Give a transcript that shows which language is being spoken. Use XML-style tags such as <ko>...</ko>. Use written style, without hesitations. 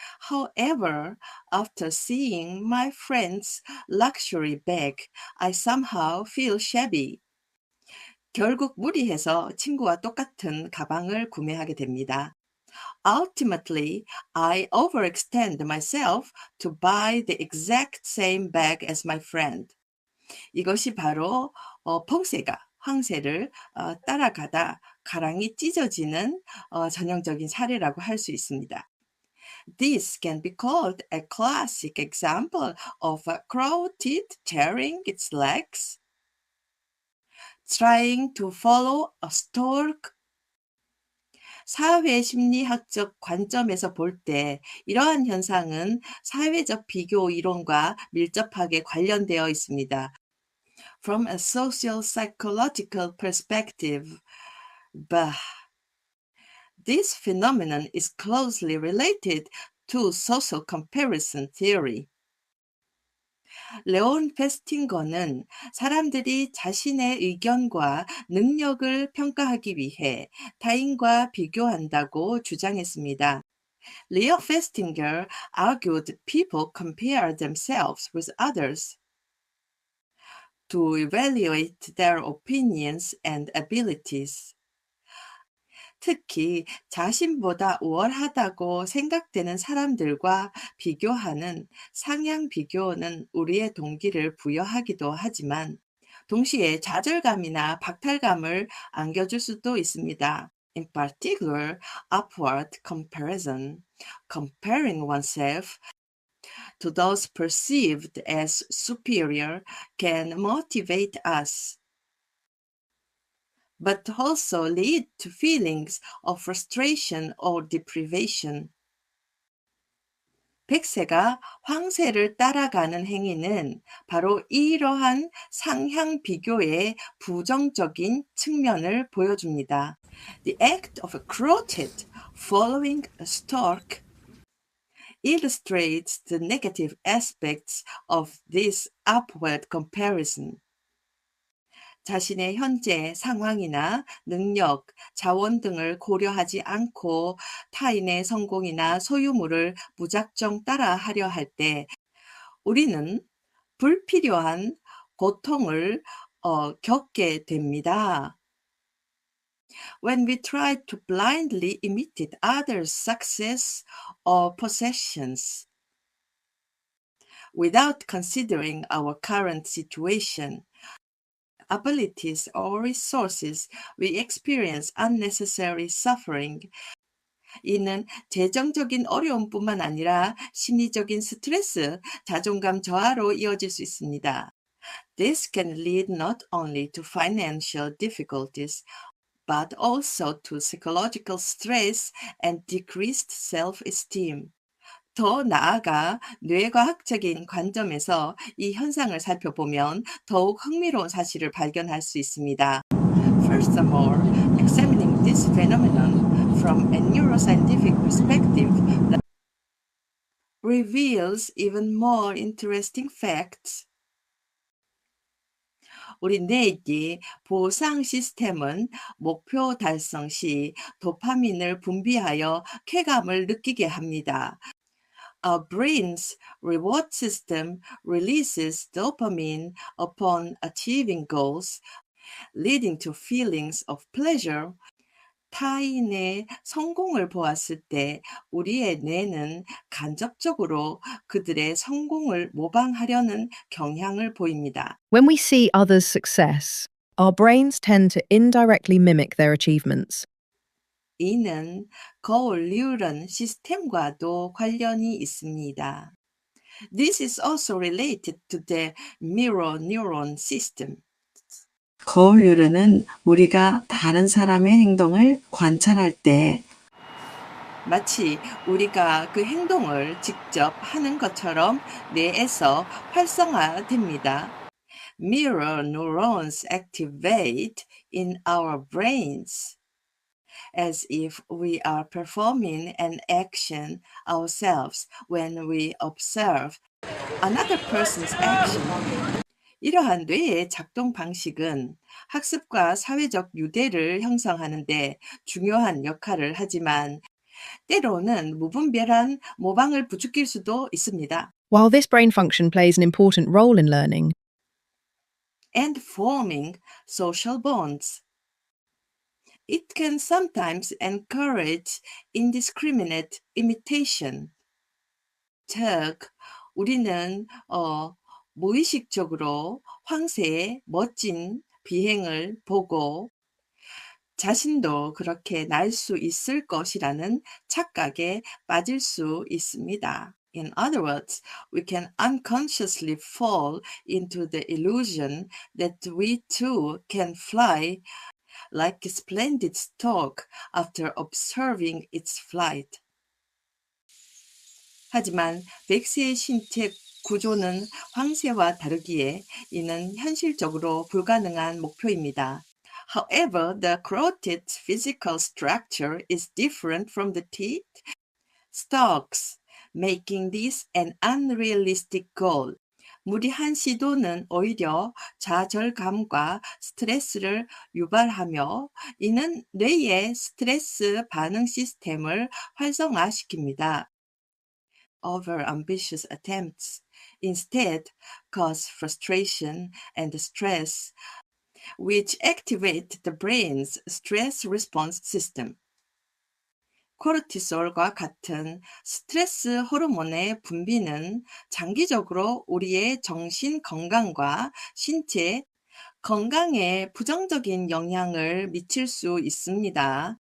<en>However, after seeing my friend's luxury bag, I somehow feel shabby.</en> <ko>결국 무리해서 친구와 똑같은 가방을 구매하게 됩니다.</ko> <en>Ultimately, I overextend myself to buy the exact same bag as my friend.</en> <ko>이것이 바로 펑세가 황새를 따라가다 가랑이 찢어지는 전형적인 사례라고 할 수 있습니다.</ko> <en>This can be called a classic example of a crow teeth tearing its legs, trying to follow a stork.</en> <ko>사회 심리학적 관점에서 볼 때 이러한 현상은 사회적 비교 이론과 밀접하게 관련되어 있습니다.</ko> <en>From a social psychological perspective, this phenomenon is closely related to social comparison theory.</en> <ko>레온 페스팅거는 사람들이 자신의 의견과 능력을 평가하기 위해 타인과 비교한다고 주장했습니다.</ko> <en>Leo Festinger argued people compare themselves with others to evaluate their opinions and abilities.</en> <ko>특히 자신보다 우월하다고 생각되는 사람들과 비교하는 상향 비교는 우리의 동기를 부여하기도 하지만 동시에 좌절감이나 박탈감을 안겨줄 수도 있습니다.</ko> <en>In particular, upward comparison, comparing oneself to those perceived as superior can motivate us, but also lead to feelings of frustration or deprivation.</en> <ko>백세가 황새를 따라가는 행위는 바로 이러한 상향 비교의 부정적인 측면을 보여줍니다.</ko> <en>The act of a crow-tit following a stork illustrates the negative aspects of this upward comparison.</en> <ko>자신의 현재 상황이나 능력, 자원 등을 고려하지 않고 타인의 성공이나 소유물을 무작정 따라하려 할 때 우리는 불필요한 고통을 겪게 됩니다.</ko> <en>When we try to blindly imitate others' success or possessions without considering our current situation, abilities or resources, we experience unnecessary suffering.</en> <ko>이는 재정적인 어려움뿐만 아니라 심리적인 스트레스, 자존감 저하로 이어질 수 있습니다.</ko> <en>This can lead not only to financial difficulties, but also to psychological stress and decreased self-esteem.</en> <ko>더 나아가 뇌과학적인 관점에서 이 현상을 살펴보면 더욱 흥미로운 사실을 발견할 수 있습니다.</ko> <en>Furthermore, examining this phenomenon from a neuroscientific perspective reveals even more interesting facts.</en> <ko>우리 뇌의 보상 시스템은 목표 달성 시 도파민을 분비하여 쾌감을 느끼게 합니다.</ko> <en>Our brain's reward system releases dopamine upon achieving goals, leading to feelings of pleasure.</en> <ko>타인의 성공을 보았을 때 우리의 뇌는 간접적으로 그들의 성공을 모방하려는 경향을 보입니다.</ko> <en>When we see others' success, our brains tend to indirectly mimic their achievements.</en> <ko>이는 거울 뉴런 시스템과도 관련이 있습니다.</ko> <en>This is also related to the mirror neuron system.</en> <ko>거울 뉴런은 우리가 다른 사람의 행동을 관찰할 때 마치 우리가 그 행동을 직접 하는 것처럼 뇌에서 활성화됩니다.</ko> <en>Mirror neurons activate in our brains as if we are performing an action ourselves when we observe another person's action.</en> <ko>이러한 뇌의 작동 방식은 학습과 사회적 유대를 형성하는 데 중요한 역할을 하지만 때로는 무분별한 모방을 부추길 수도 있습니다.</ko> <en>While this brain function plays an important role in learning, And forming social bonds. It can sometimes encourage indiscriminate imitation.</en> <ko>즉, 우리는 무의식적으로 황새의 멋진 비행을 보고 자신도 그렇게 날 수 있을 것이라는 착각에 빠질 수 있습니다.</ko> <en>In other words, we can unconsciously fall into the illusion that we too can fly like a splendid stork after observing its flight.</en> <ko>하지만 백스의 신체 구조는 황새와 다르기에 이는 현실적으로 불가능한 목표입니다.</ko> <en>However, the carotid's physical structure is different from the teeth stalks, making this an unrealistic goal.</en> <ko>무리한 시도는 오히려 좌절감과 스트레스를 유발하며 이는 뇌의 스트레스 반응 시스템을 활성화시킵니다.</ko> <en>Over-ambitious attempts instead cause frustration and stress, which activate the brain's stress response system.</en> <ko>코르티솔과 같은 스트레스 호르몬의 분비는 장기적으로 우리의 정신 건강과 신체 건강에 부정적인 영향을 미칠 수 있습니다.</ko>